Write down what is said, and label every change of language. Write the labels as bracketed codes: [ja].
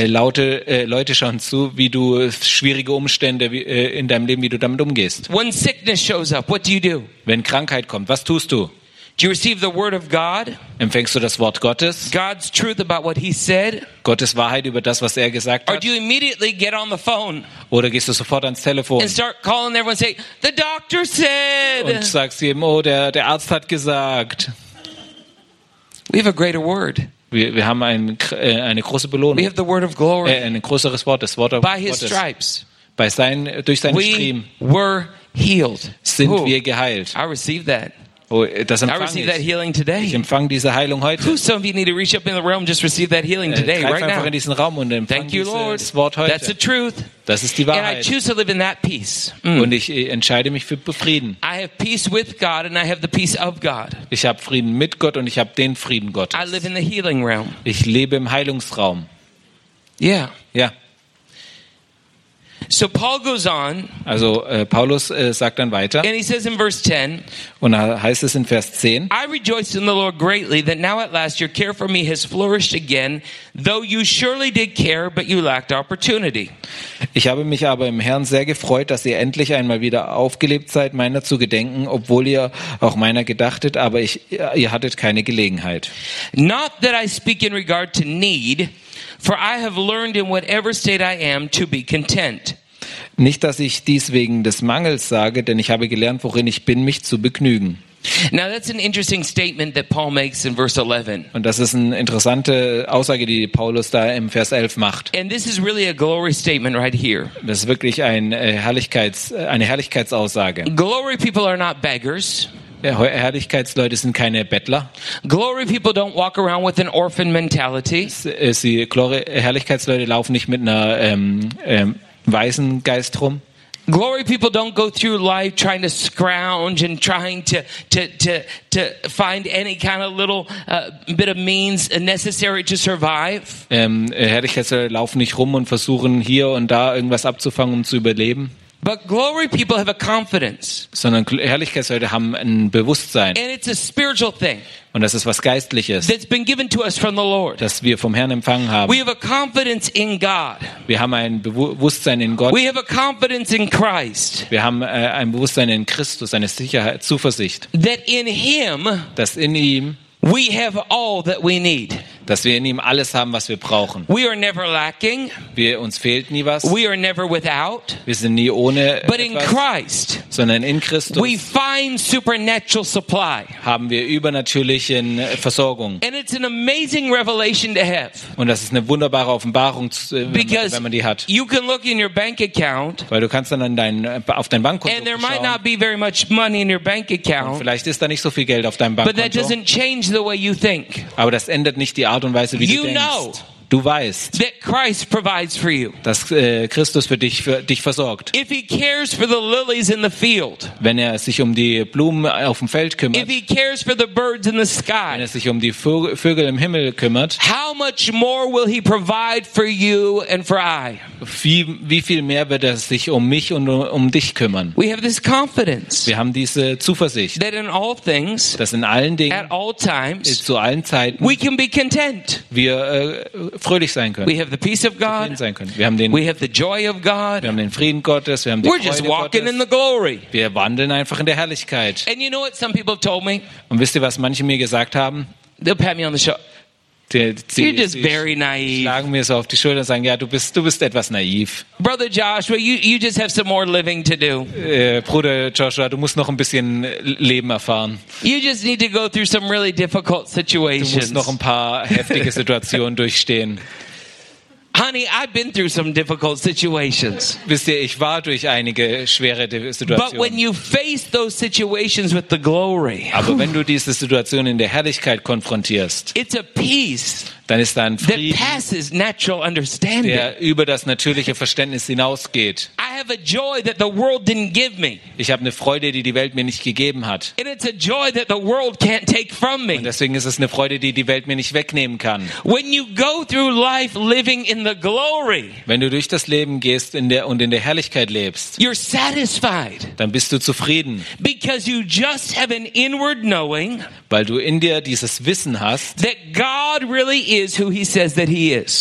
[de] Leute schauen zu, wie du schwierige Umstände in deinem Leben, wie du damit umgehst. [en] When sickness shows up, what do you do? [de] Wenn Krankheit kommt, was tust du? [en] Do you receive the word of God? [de] Empfängst du das Wort Gottes? [en] God's truth about what he said? [de] Gottes Wahrheit über das, was er gesagt hat? [en] Or do you immediately get on the phone? [de] Oder gehst du sofort ans Telefon? [en] And start calling everyone and say, the doctor said. [de] Und sagst jedem, oh, der Arzt hat gesagt. [en] We have a greater word. [de] Wir haben eine große Belohnung. [en] We have the word of glory. [de] Ein größeres Wort, das Wort Gottes. [en] By his stripes. [de] Durch seine Striemen. [en] We were healed. [de] Sind wir geheilt. [en] I received that. [de] Oh, das empfange ich. [en] That healing today. [de] Ich empfange diese Heilung heute. [en] Who some of you need to reach up in the realm, just receive that healing today, right now. [de] In diesen Raum und empfange dieses Wort heute. [en] That's the truth. [de] Das ist die Wahrheit. [en] And I choose to live in that peace. Mm. [de] Und ich entscheide mich für Frieden. [en] I have peace with God and I have the peace of God. [de] Ich habe Frieden mit Gott und ich habe den Frieden Gottes. [en] I live in the healing realm. [de] Ich lebe im Heilungsraum. [en] Yeah. [de] Ja. [en] So Paul goes on. [de] Also Paulus sagt dann weiter. [en] And he says in verse 10. [de] Und da heißt es in Vers 10. [en] I rejoiced in the Lord greatly that now at last your care for me has flourished again, though you surely did care, but you lacked opportunity. [de] Ich habe mich aber im Herrn sehr gefreut, dass ihr endlich einmal wieder aufgelebt seid, meiner zu gedenken, obwohl ihr auch meiner gedachtet, aber ihr hattet keine Gelegenheit. [en] Not that I speak in regard to need, for I have learned in whatever state I am to be content. [de] Nicht, dass ich dies wegen des Mangels sage, denn ich habe gelernt, worin ich bin, mich zu begnügen. [en] Now that's an interesting statement that Paul makes in verse 11. [de] Und das ist eine interessante Aussage, die Paulus da im Vers 11 macht. [en] And this is really a glory statement right here. [de] Das ist wirklich eine Herrlichkeitsaussage. [en] Glory people are not beggars. [de] Herrlichkeitsleute sind keine Bettler. [en] Glory people don't walk around with an orphan mentality. [de] Herrlichkeitsleute laufen nicht mit einer Waisengeist rum. [en] Glory people don't go through life trying to scrounge and trying to find any kind of little bit of means necessary to survive. [de] Herrlichkeitsleute laufen nicht rum und versuchen hier und da irgendwas abzufangen, um zu überleben. [en] But glory people have a confidence. [de] Sondern Herrlichkeitsleute haben ein Bewusstsein. [en] And it's a spiritual thing. [de] Und das ist was Geistliches. [en] That's been given to us from the Lord. [de] Das wir vom Herrn empfangen haben. [en] We have a confidence in God. [de] Wir haben ein Bewusstsein in Gott. [en] We have a confidence in Christ. [de] Wir haben ein Bewusstsein in Christus, eine Sicherheit, Zuversicht. [en] That in him, [de] dass in ihm, [en] we have all that we need. [de] Dass wir in ihm alles haben, was wir brauchen. [en] We are never lacking. [de] Wir uns fehlt nie was. [en] We are never without. [de] Wir sind nie ohne [en] But [de] etwas. [en] In Christ, [de] sondern in Christus. [en] We find supernatural supply. [de] Haben wir übernatürliche Versorgung. [en] And it's an amazing revelation to have. [de] Und das ist eine wunderbare Offenbarung, wenn man die hat. [en] You can look in your bank account. [de] Weil du kannst dann auf dein Bankkonto schauen. [en] And there might not be very much money in your bank account. [de] Und vielleicht ist da nicht so viel Geld auf deinem Bankkonto. [en] But that doesn't change the way you think. [de] Aber das ändert nicht die Art und Weise, wie [en] you [de] du denkst. [en] Know, [de] du weißt, [en] that Christ provides for you. [de] Dass Christus für dich versorgt. [en] If he cares for the lilies in the field, [de] wenn er sich um die Blumen auf dem Feld kümmert, [en] if he cares for the birds in the sky, [de] wenn er sich um die Vögel im Himmel kümmert, [en] how much more will he provide for you and for I? [de] Wie viel mehr wird er sich um mich und um dich kümmern? [en] We have this confidence, [de] wir haben diese Zuversicht, [en] that in all things, [de] dass in allen Dingen, [en] at all times, [de] zu allen Zeiten, [en] we can be content. [de] Wir fröhlich sein können. [en] We have the peace of God. We have the joy of God. [de] Wir haben den Frieden Gottes. Wir haben die [en] We're [de] Freude [en] just walking [de] Gottes. [en] In the glory. [de] Wir wandeln einfach in der Herrlichkeit. [en] And you know what some people told me? [de] Und wisst ihr, was manche mir gesagt haben? [en] They'll pat me on the shoulder. You're just very naive. [de] Schlagen mir so auf die Schulter und sagen, ja, du bist etwas naiv. [en] Brother Joshua, you just have some more living to do. [de] Bruder Joshua, du musst noch ein bisschen Leben erfahren. [en] You just need to go through some really difficult situations. [de] Du musst noch ein paar heftige Situationen durchstehen. [en] Honey, I've been through some difficult situations. [de] Wisst ihr, ich war durch einige schwere Situationen. [en] But when you face those situations with the glory, [de] aber wenn du diese Situation in der Herrlichkeit konfrontierst, [en] it's a peace, [de] dann ist da ein Frieden, [en] that passes natural understanding. [de] Der über das natürliche Verständnis hinausgeht. [en] I have a joy that the world didn't give me. [de] Ich habe eine Freude, die Welt mir nicht gegeben hat. [en] And it's a joy that the world can't take from me. [de] Und deswegen ist es eine Freude, die Welt mir nicht wegnehmen kann. [en] When you go through life living in the glory, [de] wenn du durch das Leben gehst in der Herrlichkeit lebst, [en] you're satisfied, [de] dann bist du zufrieden, [en] because you just have an inward knowing, [de] weil du in dir dieses Wissen hast, [en] that God really is who he says that he is,